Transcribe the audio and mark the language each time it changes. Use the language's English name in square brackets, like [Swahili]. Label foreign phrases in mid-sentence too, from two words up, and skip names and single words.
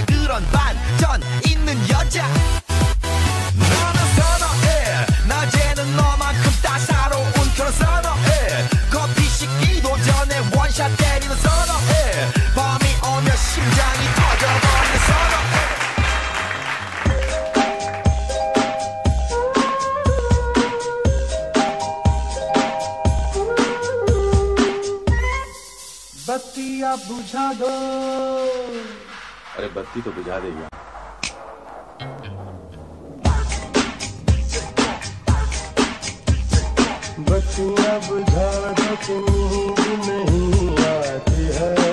[Korean] 그런 반전 있는 여자. 너는 선호해. 낮에는 너만큼 따사로운 그런 선호해. 커피 식기도 전에 원샷 때리는 선호해. 밤이 오면 심장이 터져버리는 선호해. [Hindi] बत्तियाँ बुझा दो. अरे बत्ती तो बुझा देगा. बत्तियाँ बुझा दो कि नींद नहीं आती है.